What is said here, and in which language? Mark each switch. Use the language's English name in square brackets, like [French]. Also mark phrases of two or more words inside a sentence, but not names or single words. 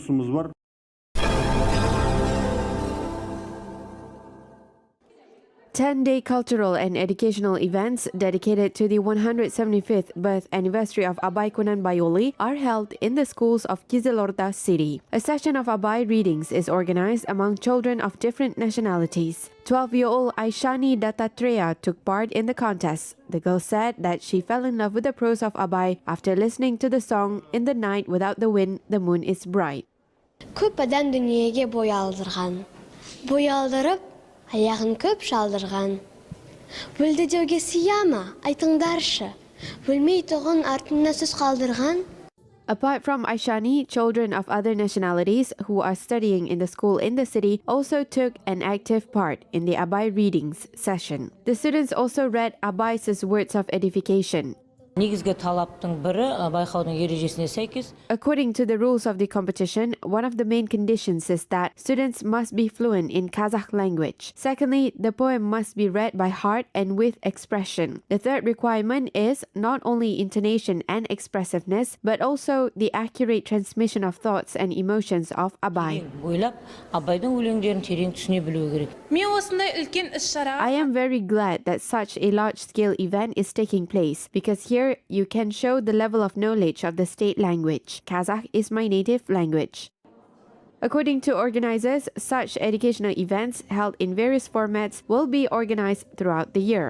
[English] 10-day cultural and educational events dedicated to the 175th birth anniversary of Abai Kunanbaiuly are held in the schools of Kyzylorda city. A session of Abai readings is organized among children of different nationalities. 12-year-old Aishani Dattatreya took part in the contest. The girl said that she fell in love with the prose of Abai after listening to the song "In the Night Without the Wind, the Moon is Bright." [Kazakh] Көп адам дүниеге бой алдырған. Бой алдырып, аяғын көп шалдырған. Өлді деуге сияма, айтыңдаршы. Өлмей тұғын артына сөз қалдырған. [English] Apart from Aishani, children of other nationalities who are studying in the school in the city also took an active part in the Abai readings session. The students also read Abai's words of edification. [Kazakh] Негізгі талаптың бірі байқаудың ережесіне сәйкес. [English] According to the rules of the competition, one of the main conditions is that students must be fluent in Kazakh language. Secondly, the poem must be read by heart and with expression. The third requirement is not only intonation and expressiveness, but also the accurate transmission of thoughts and emotions of Abai. [Kazakh] Ойлап, Абайдың өлеңдерін терең түсіне білу керек. [English] I am very glad that such a large-scale event is taking place because here you can show the level of knowledge of the state language. Kazakh is my native language. According to organizers, such educational events held in various formats will be organized throughout the year.